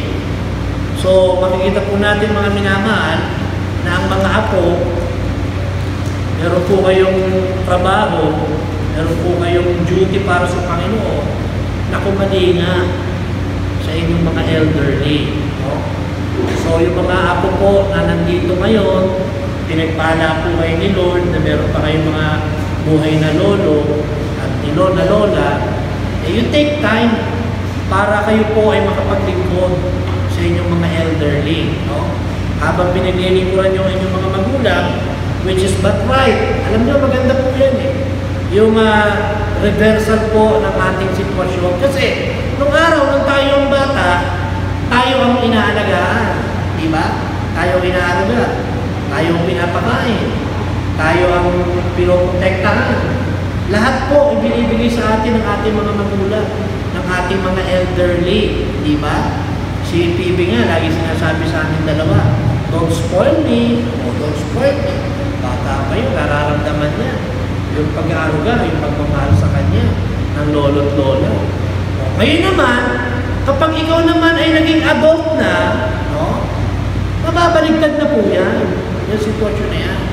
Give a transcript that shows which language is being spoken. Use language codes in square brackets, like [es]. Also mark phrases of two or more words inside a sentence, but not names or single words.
[tl] So, makikita po natin mga minamahal na ang mga apo, meron po kayong trabaho, meron po kayong duty para sa Panginoon na kumalinga sa inyong mga elderly. No? So, yung mga apo po na nandito ngayon, pinagpala po kayo ni Lord na meron pa kayong mga buhay na lolo at ni Lola Lola, [en] you take time [tl] para kayo po ay makapaglingkod sa inyong mga elderly. No? Habang pinaglilingkuran yung inyong mga magulang, [en] which is but right. [tl] Alam niyo, maganda po yan eh. Yung reversal po ng ating sitwasyon. Kasi, nung araw, nung tayo ang bata, tayo ang inaalagaan. Di ba? Tayo ang inaalagaan. Tayo ang pinapakain. Tayo ang pinoprotektahan. Lahat po ibinibigay sa atin ng ating mga magulang, ng ating mga elderly. Di ba? Si PB nga, lagi sinasabi sa ating dalawa, [en] don't spoil me, o don't spoil me. [tl] Bata pa yun, nararamdaman niya. Yung pag-aaruga, yung pagmamahal sa kanya, ng lolo't lola. O, ngayon naman, kapag ikaw naman ay naging adult na, no, mababaligtad na po yan. Yung sitwasyon na yan.